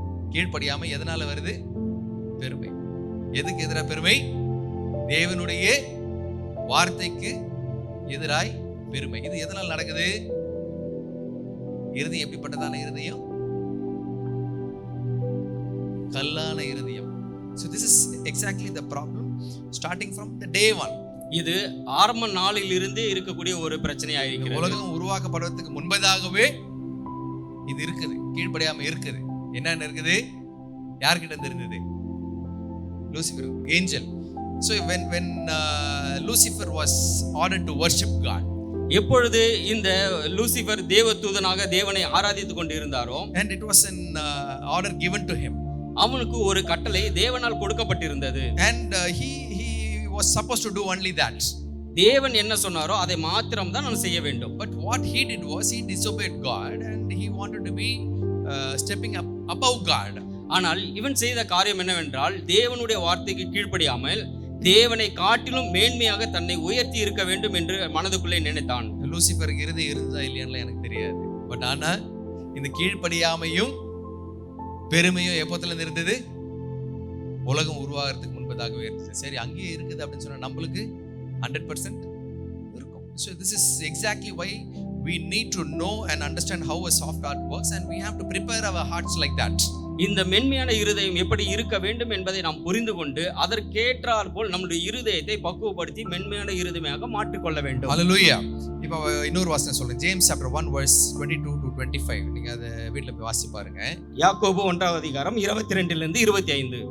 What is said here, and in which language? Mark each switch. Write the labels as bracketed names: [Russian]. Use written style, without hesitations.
[Tamil] கீழ்ப்படியாம. எதனால வருது? பெருமை. எதுக்கு எதிராக பெருமை? தேவனுடைய வார்த்தைக்கு எதிராய் பெருமை. இது எதனால் நடக்குது? இருதயம் எப்படிப்பட்டதான இருதயம்? கல்லான இருதயம். [English] So this is exactly the problem starting from the day one. [Tamil] இது ஆரம்ப நாளில் இருந்தே இருக்கக்கூடிய ஒரு பிரச்சனையா இருக்கிறது. உலகம் உருவாக்கப்படுவதற்கு முன்பதாகவே இது இருக்குது, கீழ்ப்படியாம இருக்குது. என்னன்னு இருக்குது? யார்கிட்ட இருந்து இருந்தது? Lucifer, angel. [English] So when Lucifer was ordered to worship God, [Tamil] எப்பொழுது இந்த லூசிபர் தேவதூதனாக தேவனை ஆராதித்துக் கொண்டு இருந்தாரோ, [English] and it was an order given to him, [Tamil] அவனுக்கு ஒரு கட்டளை தேவனால் கொடுக்கப்பட்டிருந்தது. [English] and he was supposed to do only that. [Tamil] தேவன் என்ன சொன்னாரோ அதை மாத்திரம் தான் நான் செய்ய வேண்டும். [English] But what he did was he disobeyed God and he wanted to be stepping up above God. [Tamil] ஆனால் இவன் செய்த காரியம் என்னவென்றால், தேவனுடைய வார்த்தைக்கு கீழ்ப்படியாமல் தேவனை காட்டிலும் மேன்மையாக தன்னை உயர்த்தி இருக்க வேண்டும் என்று மனதுக்குள்ளே நினைத்தான். லூசிஃபருக்கு இருதயம் இருந்ததா இல்லையான்னு எனக்கு தெரியாது. பட் ஆனா இந்த கீழ்ப்படியாமையும் பெருமையும் எப்போத்துல இருந்து இருந்தது? உலகம் உருவாகிறதுக்கு முன்பதாகவே இருந்தது. சரி, அங்கேயே இருக்குது அப்படின்னு சொன்னா நம்மளுக்கு 100% இருக்கும். [English] So this is exactly why we need to know and understand how a soft heart works, and we have to prepare our hearts like that. [Tamil] இந்த மென்மையான இருதயம் எப்படி இருக்க வேண்டும் என்பதை நாம் புரிந்து கொண்டு அதற்கேற்றாற் போல் நம்முடைய இருதயத்தை பக்குவப்படுத்தி மென்மையான இருதயமாக மாற்றிக்கொள்ள வேண்டும். ஹல்லேலூயா. இப்போ இன்னொரு வசனம் சொல்றேன். [English] James chapter 1 verse 22 to 25. [Tamil] நீங்க அதை வீட்ல போய் வாசி பாருங்க. யாக்கோபு 1ஆம் அதிகாரம் 22 லிருந்து 25.